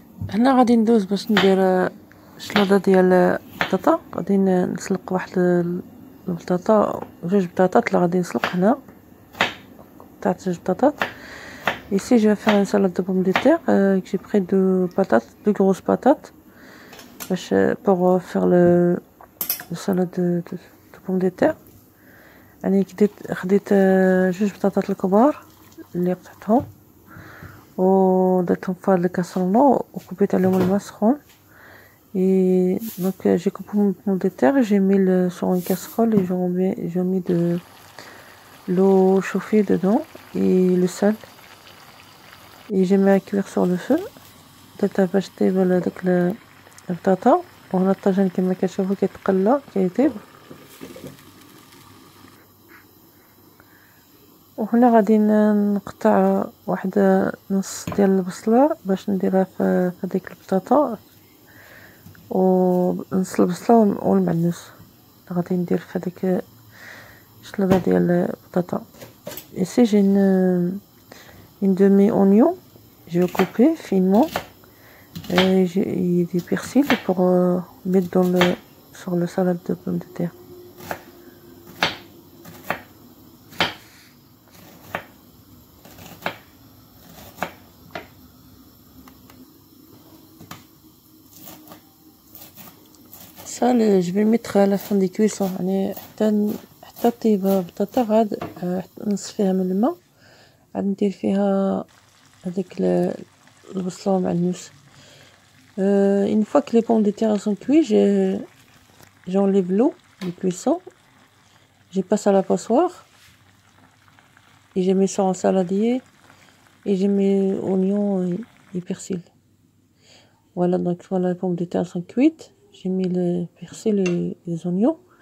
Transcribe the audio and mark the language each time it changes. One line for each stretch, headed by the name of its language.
Arabic: هنا غادي ندوز باش ندير شلاضة ديال البطاطا. غادي نسلق واحد البطاطا، جوج بطاطات اللي غادي نسلق هنا تاع جوج بطاطات.
French: Ici je vais faire une salade de pommes de terre. J'ai pris deux patates, deux grosses patates pour faire le salade de pommes de terre.
Arabic: يعني خديت جوج بطاطات الكبار اللي قطعتهم ودرتهم في هاد الكاسرونة وكبيت عليهم الماء سخون.
French: Et donc j'ai coupé mon pomme de terre, j'ai mis sur une casserole et j'ai mis de l'eau chauffée dedans et le sel. Et j'ai mis à cuire sur le feu.
Arabic: درت باش طيب داك البطاطا. وهنا الطاجين كما كتشوفوا كيتقلى كيطيب. وهنا غادي نقطع واحد نص ديال البصلة باش نديرها في هذيك البطاطا، ونص البصلة والمعنوس غادي ندير في هذيك الشلاضة ديال البطاطا.
French: Ici j'ai une demi oignon, je vais couper finement et j'ai du persil pour mettre sur le salade de pommes de terre. Ça je vais le mettre à la fin des cuissons.
Arabic: يعني حتى طيب البطاطا غاد نصفيها من الماء، عاد ندير فيها هذيك البصلة والمعنوس.
French: Une fois que les pommes de terre sont cuites, j'enlève l'eau de cuisson, je passe à la passoire et je mets ça en saladier et je mets oignons et persil. Voilà, donc voilà, les pommes de terre sont cuites, j'ai mis le persil et les oignons.